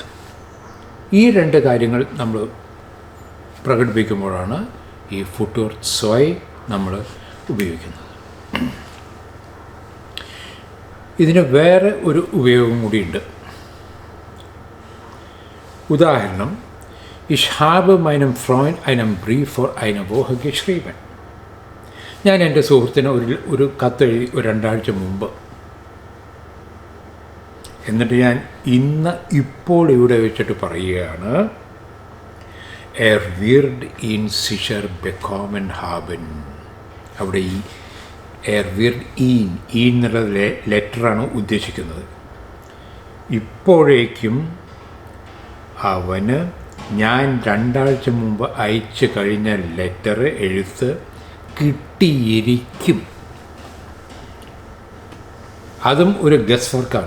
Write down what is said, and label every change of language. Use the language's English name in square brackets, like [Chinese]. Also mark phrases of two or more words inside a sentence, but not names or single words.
[Malayalam] ഈ 2 കാര്യങ്ങൾ നമ്മൾ പ്രകടിപ്പിക്കുമ്പോഴാണ് ഈ [German] Futur zwei [Malayalam] നമ്മൾ ഉപയോഗിക്കുന്നത്. ഇതിന് വേറെ ഒരു ഉപയോഗം കൂടിയുണ്ട്. ഉദാഹരണം, [German] Ich habe meinem Freund einen Brief vor einer Woche geschrieben. [Malayalam] ഞാൻ എൻ്റെ സുഹൃത്തിന് ഒരു കത്തെഴുതി ഒരു 2 ആഴ്ച മുമ്പ്. എന്നിട്ട് ഞാൻ ഇപ്പോൾ ഇവിടെ വെച്ചിട്ട് പറയുകയാണ്, [German] Er wird ihn sicher bekommen haben. [Malayalam] അവിടെ ഈ [German] Er wird ihn [Malayalam] എന്നുള്ള ലെറ്ററാണ് ഉദ്ദേശിക്കുന്നത്. ഇപ്പോഴേക്കും അവന് ഞാൻ 2 ആഴ്ച മുമ്പ് അയച്ചു കഴിഞ്ഞ എഴുത്ത് കിട്ടിയിരിക്കും. അതും ഒരു [English] guess work.